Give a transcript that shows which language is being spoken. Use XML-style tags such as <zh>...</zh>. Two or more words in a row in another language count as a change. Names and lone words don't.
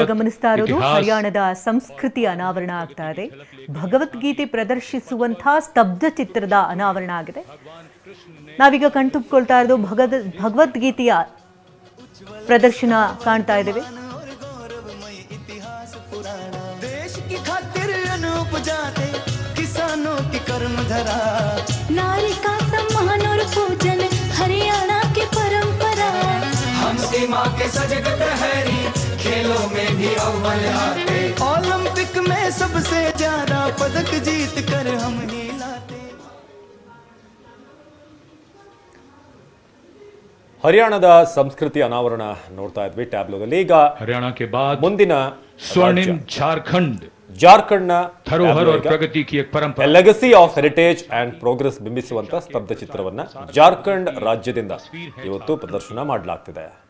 <kn>ಗಮನಿಸ್ತಾ ಇರೋದು ಹರಿಯಾಣದ ಸಂಸ್ಕೃತಿ ಅನಾವರಣ ಆಗ್ತಾ ಇದೆ. ಭಗವದ್ಗೀತೆ ಪ್ರದರ್ಶಿಸುವಂತಹ ಸ್ತಬ್ಧ ಚಿತ್ರದ ಅನಾವರಣ ಆಗಿದೆ. ನಾವೀಗ ಕಣ್ತುಂಬಿಕೊಳ್ತಾ ಇರೋದು ಭಗವದ್ಗೀತೆಯ ಪ್ರದರ್ಶನ ಕಾಣ್ತಾ ಇದ್ದೇವೆ.</kn> <hi>नारी का सम्मान और पूजन हरियाणा की परंपरा। हम सीमा के सजग प्रहरी, खेलों में भी अव्वल आते। ओलंपिक में सबसे ज्यादा पदक जीत कर हम ही लाते।</hi> <kn>ಹರಿಯಾಣದ ಸಂಸ್ಕೃತಿ ಅನಾವರಣ ನೋಡ್ತಾ ಇದ್ವಿ ಟ್ಯಾಬ್ಲೋದಲ್ಲಿ. ಈಗ</kn> <hi>हरियाणा के बाद</hi> <kn>ಮುಂದಿನ</kn> <hi>स्वर्णिम झारखंड</hi> <kn>ಜಾರ್ಖಂಡ್ನ</kn> <hi>धरोहर और प्रगति की एक परंपरा,</hi> <en>legacy of heritage and progress</en> <kn>ಬಿಂಬಿಸುವಂತ ಸ್ತಬ್ಧ ಚಿತ್ರವನ್ನ ಜಾರ್ಖಂಡ್ ರಾಜ್ಯದಿಂದ ಇವತ್ತು ಪ್ರದರ್ಶನ ಮಾಡಲಾಗ್ತಿದೆ.</kn>